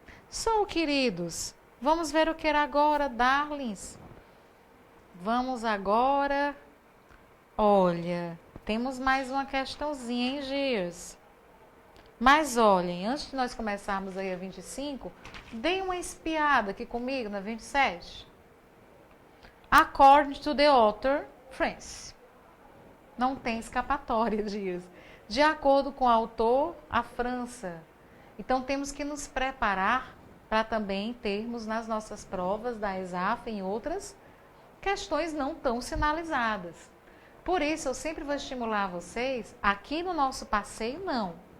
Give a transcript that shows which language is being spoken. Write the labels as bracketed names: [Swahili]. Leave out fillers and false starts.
[Portuguese] So, queridos, vamos ver o que era agora, darlings. Vamos agora. Olha, temos mais uma questãozinha, hein, Gears? Mas olhem, antes de nós começarmos aí a 25, deem uma espiada aqui comigo na 27. [English] According to the author, France. [Portuguese] Não tem escapatória, Dias. De acordo com o autor, a França. Então, temos que nos preparar para também termos nas nossas provas da ESAF e em outras questões não tão sinalizadas. Por isso, eu sempre vou estimular vocês, aqui no nosso passeio, não.